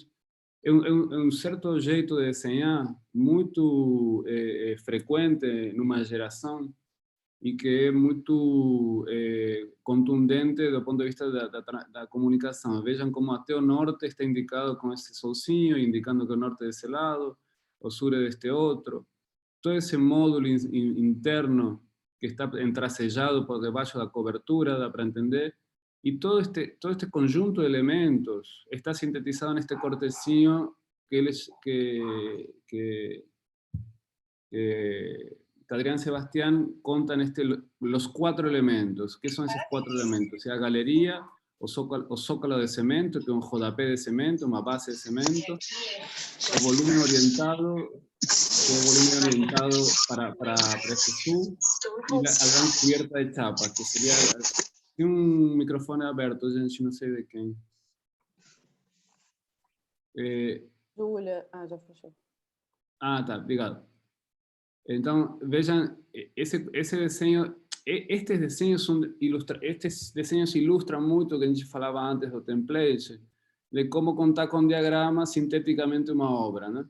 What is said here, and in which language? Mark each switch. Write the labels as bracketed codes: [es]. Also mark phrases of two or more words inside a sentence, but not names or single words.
[pt] É um certo jeito de desenhar muito frequente numa geração e que é muito contundente do ponto de vista da comunicação. Vejam como até o norte está indicado com esse solzinho, indicando que o norte é desse lado, o sur é deste outro. Todo esse módulo interno que está entrasellado por debaixo da cobertura, dá para entender, [es] y todo este conjunto de elementos está sintetizado en este cortecinho que Adrián Sebastián conta los 4 elementos. ¿Qué son esos 4 elementos? O sea, galería, o zócalo de cemento, que es un JP de cemento, una base de cemento, o volumen orientado, que es volumen orientado para [pt] esse sul, [es] y la gran cubierta de chapa, que sería... [pt] Tem um microfone aberto, gente, não sei de quem. Júlia, já fechou. Tá, obrigado. Então, vejam, esse desenho, estes desenhos ilustram muito o que a gente falava antes do template, de como contar com diagramas sinteticamente uma obra, né?